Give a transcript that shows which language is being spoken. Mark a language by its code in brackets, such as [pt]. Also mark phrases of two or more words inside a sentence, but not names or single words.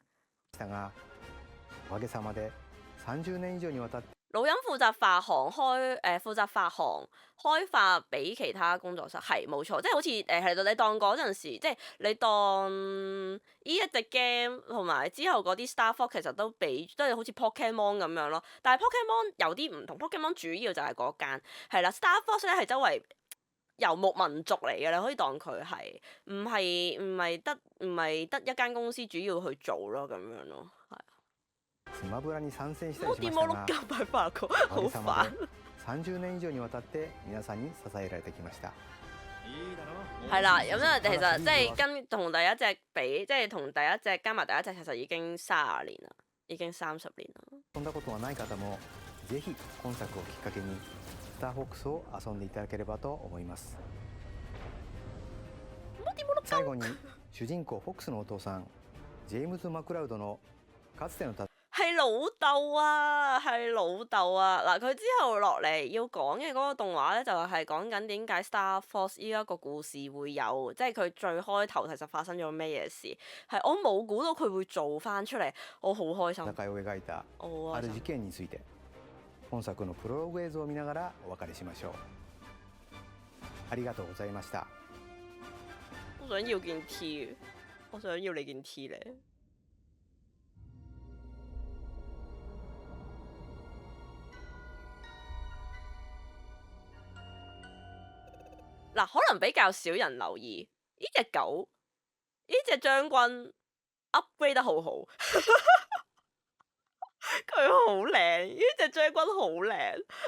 [yue] 老任負責發行負責發行開發俾其他工作室，係冇錯，即係好似係你當嗰陣時，即係你當呢一隻 game 同埋之後嗰啲 Star Fox 其實都係好似 Pokemon 咁樣咯。但係 Pokemon 有啲唔同，Pokemon 主要就係嗰間係啦，Star Fox 咧係周圍遊牧民族嚟嘅，你可以當佢係唔係得一間公司主要去做咯咁樣咯，係。 [ja] スマブラに参戦した摩りし天摩ましたが [yue] 碌膠擺翻個， [ja] おか [yue] 好 [ja] げさま [yue] 煩。 [ja] で30年以上にわたって皆さんに支えられてきました。いいだろ [yue] 係啦，咁咧其實即係跟同第一隻比，即係同第一隻加埋第一隻，其實已經30年啦，已經30年啦。 [ja] 遊んだことはない方もぜひ今作をきっかけにスターフォックスを遊んでいただければと思います。最後に主人公フォックスのお父さんジェームズ・マクラウドのかつての [yue] 係老豆啊，係老豆啊！嗱，佢之後落嚟要講嘅嗰個動畫咧，就係講緊點解 Star Fox 依一個故事會有，即係佢最開頭其實發生咗咩嘢事，係我冇估到佢會做翻出嚟，我好開心。 [ja] 戦いを描いた [yue] 我好開心。 [ja] ある事件について本作のプロローグ映像を見ながらお別れしましょう。ありがとうございました。 [yue] 我想要件 T， 我想要你件 T 咧。嗱，可能比較少人留意呢隻狗，呢隻將軍 upgrade 得好好，佢好靚，呢隻將軍好靚。